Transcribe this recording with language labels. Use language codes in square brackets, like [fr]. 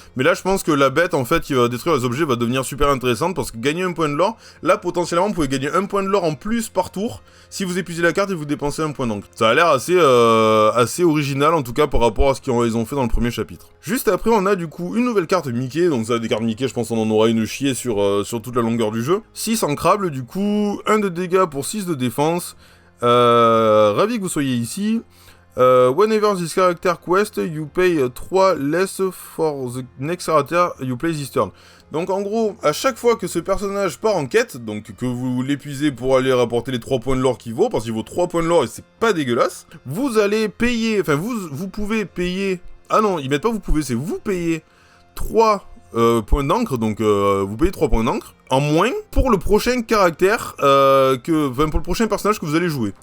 [fr] Mais là, je pense que la bête en fait qui va détruire les objets va devenir super intéressante parce que gagner un point de lore, là potentiellement vous pouvez gagner un point de lore en plus par tour si vous épuisez la carte et vous dépensez un point d'encre. Ça a l'air assez original en tout cas par rapport à ce qu'ils ont fait dans le premier chapitre. Juste après, on a du coup une nouvelle carte Mickey, donc ça des cartes Mickey, je pense qu'on en aura une chier sur toute la longueur du jeu. 6 ancrables du coup, 1 de dégâts pour 6 de défense. Ravi que vous soyez ici. [en] Whenever this character quest, you pay 3 less for the next character you play this turn. [fr] Donc en gros, à chaque fois que ce personnage part en quête, donc que vous l'épuisez pour aller rapporter les 3 points de lore qu'il vaut, parce qu'il vaut 3 points de lore et c'est pas dégueulasse, vous allez payer, enfin vous pouvez payer... Ah non, ils mettent pas vous pouvez, c'est vous payez 3 points d'encre, donc vous payez 3 points d'encre en moins pour le prochain caractère, pour le prochain personnage que vous allez jouer.